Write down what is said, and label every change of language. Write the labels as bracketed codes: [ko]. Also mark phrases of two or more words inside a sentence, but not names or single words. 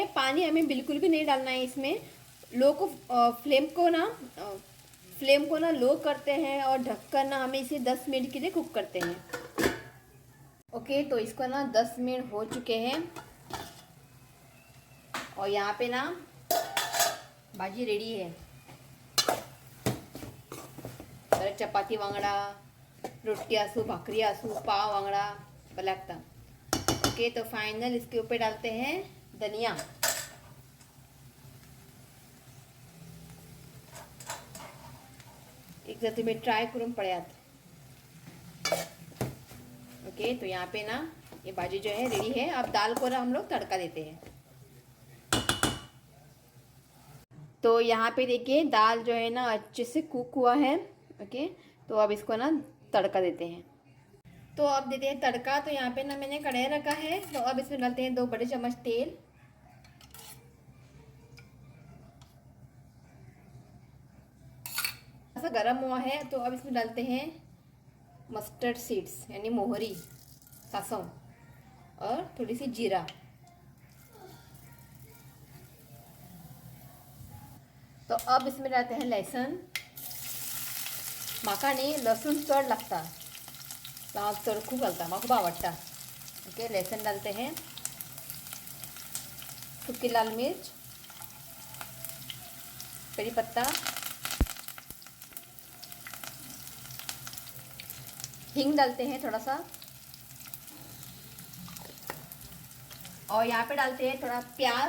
[hi] पानी हमें बिल्कुल भी नहीं डालना है इसमें। फ्लेम को ना लो करते हैं और ढककर ना हमें इसे 10 मिनट के लिए कुक करते हैं। ओके, तो इसको ना 10 मिनट हो चुके हैं और यहाँ पे ना भाजी रेडी है। [kok] तर चपाती वांगडा, रोटी आसू, भाकरी आसू, पाव वांगडा लागता। [hi] ओके, तो फाइनल इसके ऊपर डालते हैं धनिया। [kok] एक जर तुम्ही ट्राय करून पळ्यात। [hi] ओके, तो यहाँ पे ना ये भाजी जो है रेडी है। अब दाल को ना हम लोग तड़का देते हैं। तो यहाँ पे देखिए दाल जो है ना अच्छे से कुक हुआ है। ओके, तो अब इसको ना तड़का देते हैं। तो अब देते हैं तड़का। तो यहाँ पे ना मैंने कढ़ाई रखा है। तो अब इसमें डालते हैं 2 बड़े चम्मच तेल। ऐसा गरम हुआ है तो अब इसमें डालते हैं मस्टर्ड सीड्स यानी मोहरी, सरसों और थोड़ी सी जीरा। तो अब इसमें डालते हैं लहसुन। [kok] म्हाका न्ही लसूण चड लागता, तो हांव चड खूब घालता, म्हाका खूब आवडटा। [hi] ओके, लहसुन डालते हैं, सूखी लाल मिर्च, कड़ी पत्ता, हींग डालते हैं थोड़ा सा, और यहाँ पे डालते हैं थोड़ा प्याज।